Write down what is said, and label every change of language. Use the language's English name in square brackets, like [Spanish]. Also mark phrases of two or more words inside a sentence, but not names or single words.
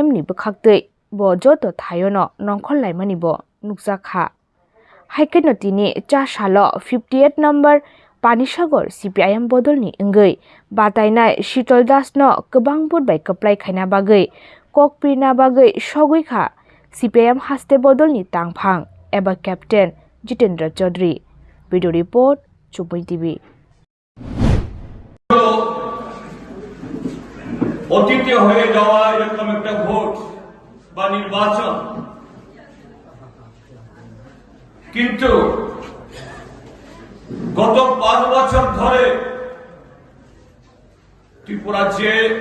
[Kok Borok] ni bukhaktei bo joto thayono nongkhol laimani bo nukjakha haikeno tini cha salo 58 number Panisagor CPIM bodolni engei batainai Shitol Das no kwbang budbai kaplai khaina bagai kokpirna bagai sogui kha CPIM haste bodolni tangphang eba Captain Jitendra Chaudhary video report Chupoi TV [Bangla] অতীতে হয়ে যাওয়া এরকম একটা ভোট বা নির্বাচন কিন্তু গত 5 বছর ধরে ত্রিপুরা যে